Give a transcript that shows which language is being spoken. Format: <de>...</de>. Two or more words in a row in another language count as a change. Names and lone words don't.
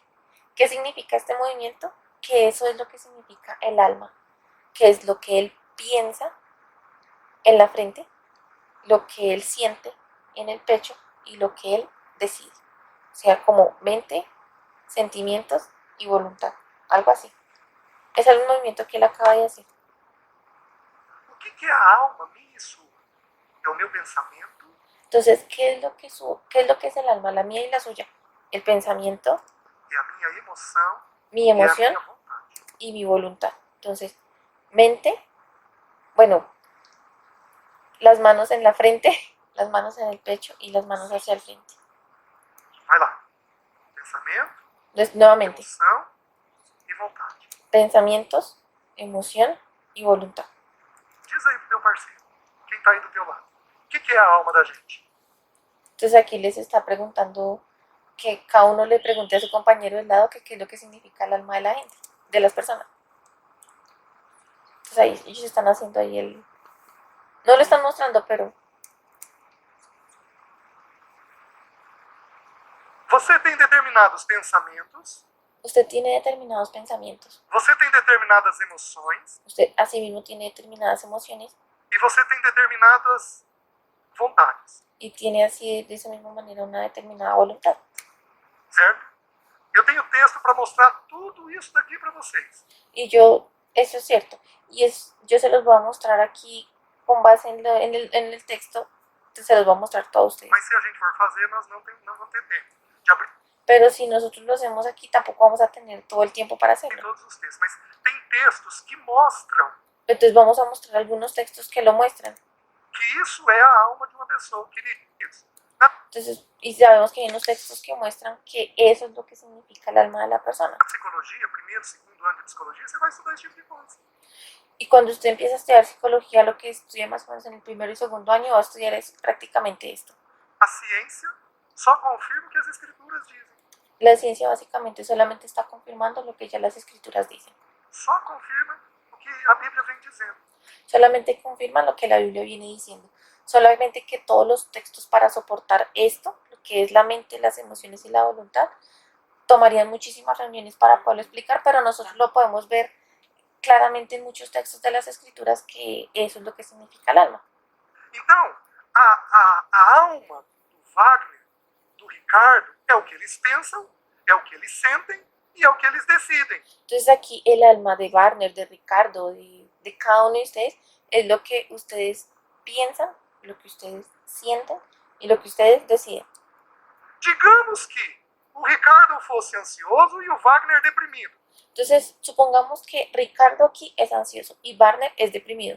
<es>¿Qué significa este movimiento? Que eso es lo que significa el alma, que es lo que él piensa en la frente, lo que él siente en el pecho y lo que él decide. O sea, como mente, sentimientos y voluntad, algo así. Es el movimiento que él acaba de hacer.</es> <pt>O que é a alma minha e sua? É o meu pensamento,</pt> <es>Entonces, ¿qué es lo que es el alma, la mía y la suya? El pensamiento,</es> <pt>é a minha emoção</pt> <es>mi</es> <pt>e a</pt> <es>emoción</es> <pt>minha vontade.</pt> <es>y mi voluntad. Entonces, mente, bueno, las manos en la frente, las manos en el pecho y las manos hacia el frente.</es> <pt>Vai lá. Pensamento,</pt> <es>Entonces, nuevamente,</es> <pt>emoção e vontade.</pt> <es>pensamientos, emoción y voluntad.</es> <pt>Diz aí pro teu parceiro, quem está aí do teu lado. O que é a alma da gente?</pt> <es>Entonces, aquí les está preguntando que cada uno le pregunte a su compañero del lado que qué es lo que significa el alma de la gente, de las personas. Entonces, ahí ellos están haciendo ahí el... No lo están mostrando, pero...</es> <pt>Você tem determinados pensamentos,</pt> <es>Usted tiene determinados pensamientos,</es> <pt>você tem determinadas emoções</pt> <es>usted asimismo tiene determinadas emociones</es> <pt>e você tem determinadas vontades,</pt> <es>y tiene así de esa misma manera una determinada voluntad.</es> <pt>certo? Eu tenho texto para mostrar tudo isso daqui para vocês.</pt> <es>Y yo, eso es cierto, yo se los voy a mostrar aquí con base en el texto, se los voy a mostrar todo a ustedes.</es> <pt>Mas se a gente for fazer, nós não vamos ter tempo de abrir</pt> <es>Pero si nosotros lo hacemos aquí, tampoco vamos a tener todo el tiempo para hacerlo.</es> <pt>todos os textos. Mas tem textos que mostram</pt> <es>Entonces vamos a mostrar algunos textos que lo muestran.</es> <pt>que isso é a alma de uma pessoa, queridos.</pt> <es>Entonces, y sabemos que hay unos textos que muestran que eso es lo que significa el alma de la persona.</es> <pt>Na psicologia, primeiro, segundo ano de psicologia, você vai estudar esse tipo de coisa.</pt> <es>Y cuando usted empieza a estudiar psicología, lo que estudia más o menos en el primero y segundo año, va a estudiar es prácticamente esto.</es> <pt>A ciência só confirma o que as escrituras dizem.</pt> <es>La ciencia básicamente solamente está confirmando lo que ya las escrituras dicen.</es> <pt>Só confirma o que a Bíblia vem dizendo.</pt> <es>Solamente confirman lo que la Biblia viene diciendo. Solamente que todos los textos para soportar esto, lo que es la mente, las emociones y la voluntad, tomarían muchísimas reuniones para poderlo explicar, pero nosotros lo podemos ver claramente en muchos textos de las escrituras que eso es lo que significa el alma.</es> <pt>Então, a alma do Wagner, do Ricardo, é o que eles pensam, é o que eles sentem e é o que eles decidem.</pt> <es>Entonces aquí el alma de Warner, de Ricardo, de cada uno de ustedes es lo que ustedes piensan, lo que ustedes sienten y lo que ustedes deciden.</es> <pt>Digamos que o Ricardo fosse ansioso e o Wagner deprimido.</pt> <es>Entonces, supongamos que Ricardo aquí es ansioso y Warner es deprimido.</es>